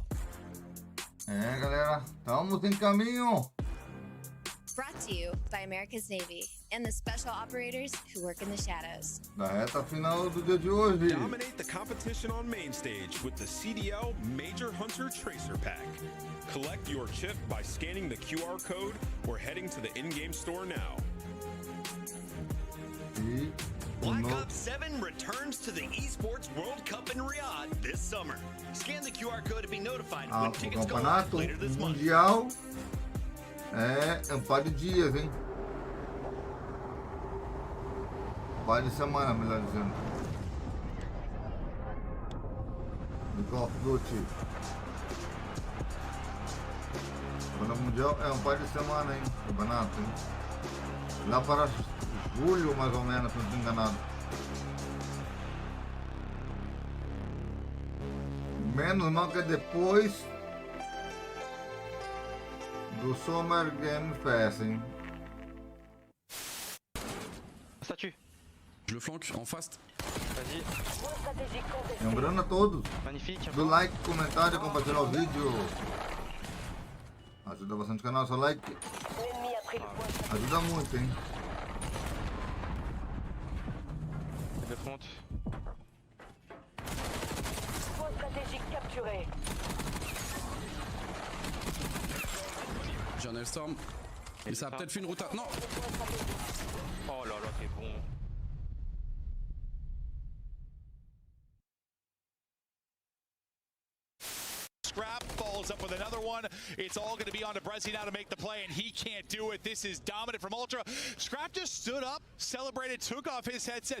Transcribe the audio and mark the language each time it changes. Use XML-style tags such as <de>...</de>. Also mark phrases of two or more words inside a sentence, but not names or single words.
<pt>Galera, estamos em caminho.</pt> <en>Brought to you by America's Navy and the special operators who work in the shadows.</en> <pt>Da reta final do dia de hoje.</pt> <en>Dominate the competition on main stage with the CDL Major Hunter Tracer Pack. Collect your chip by scanning the QR code or heading to the in-game store now. Black Ops 7 returns to the Esports World Cup in Riyadh this summer. Scan the QR code to be notified when tickets go live later this month.</en> <pt>Mundial é um par de dias, hein? Par de semana, melhor dizendo. Do Call of Duty. O Mundial é um par de semana, hein? Campeonato, hein? Lá para julho, mais ou menos, se não estou enganado. Menos mal que depois do Summer Game Fest, hein?</pt> <fr>Statue. Je le flanque en face. Vas-y.</fr> <pt>Lembrando a todos</pt> <fr>Magnifique.</fr> <pt>do like, comentário, compartilhar o vídeo. Ajuda bastante o canal, seu like. Ajuda muito, hein?</pt> <fr>De front. Point stratégique capturé. J'ai un Hellstorm. Mais ça a peut-être fait une route à... Non. Oh là là, t'es bon.</fr> <en>Scrap follows up with another one. It's all going to be on to Brezzy now to make the play, and he can't do it. This is dominant from Ultra. Scrap just stood up, celebrated, took off his headset.</en>